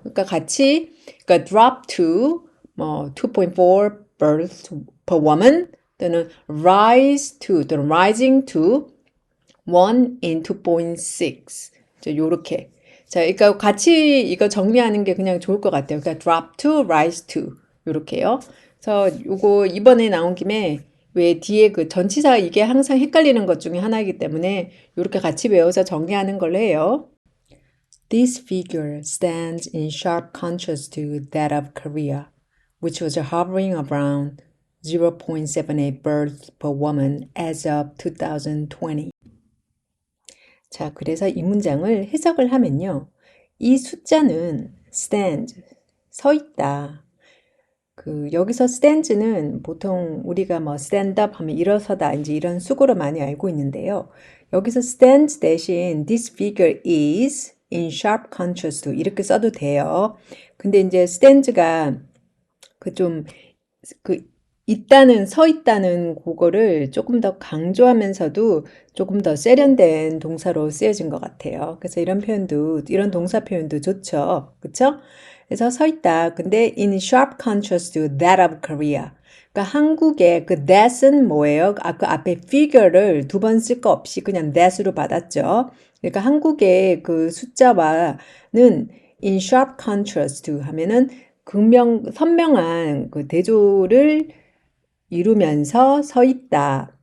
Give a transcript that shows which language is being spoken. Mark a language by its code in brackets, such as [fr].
[ko] 그러니까 같이 그러니까 drop to 뭐 [en] 2.4 births per woman [ko] 또는 rise to 또는 [en] rising to 1 in 2.6 [ko] 요렇게 자, 그러니까 같이 이거 정리하는 게 그냥 좋을 것 같아요. 그러니까 drop to, rise to 요렇게요. 그래서 요거 이번에 나온 김에 왜 뒤에 그 전치사 이게 항상 헷갈리는 것 중에 하나이기 때문에 요렇게 같이 외워서 정리하는 걸로 해요. [en] This figure stands in sharp contrast to that of Korea, which was hovering around 0.78 births per woman as of 2020. [ko] 자, 그래서 이 문장을 해석을 하면요. 이 숫자는 stand, 서 있다. 여기서 stand는 보통 우리가 뭐 stand up 하면 일어서다 이제 이런 수고로 많이 알고 있는데요. 여기서 [en] stand 대신 this figure is in sharp contrast to [ko] 이렇게 써도 돼요. 근데 이제 stand가 있다는, 서 있다는 그거를 조금 더 강조하면서도 조금 더 세련된 동사로 쓰여진 것 같아요. 그래서 이런 표현도, 이런 동사 표현도 좋죠. 그쵸? 그래서 서 있다. 근데 [en] in sharp contrast to that of Korea. [ko] 그러니까 한국의 그 that은 뭐예요? 그 앞에 figure를 두 번 쓸 거 없이 그냥 that으로 받았죠. 그러니까 한국의 그 숫자와는 [en] in sharp contrast to [ko] 하면은 선명한 그 대조를 이루면서 서 있다.